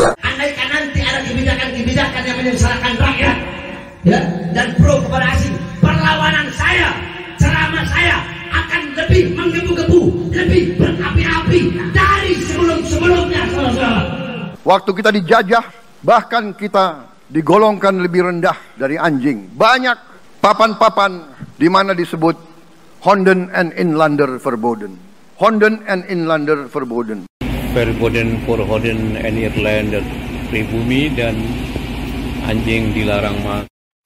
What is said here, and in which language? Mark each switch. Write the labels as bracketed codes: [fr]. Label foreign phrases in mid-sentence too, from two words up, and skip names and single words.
[id] Andaikan nanti ada kebijakan-kebijakan yang menyengsarakan rakyat, ya, dan pro kepada asing, perlawanan saya, ceramah saya akan lebih menggebu-gebu, lebih berapi-api dari sebelum-sebelumnya, saudara-saudara. Waktu kita dijajah, bahkan kita digolongkan lebih rendah dari anjing. Banyak papan-papan di mana disebut [nl] Honden en Inlander verboden. Honden en Inlander verboden. Verboden for Honden en Irlander, [id] pribumi dan anjing dilarang masuk.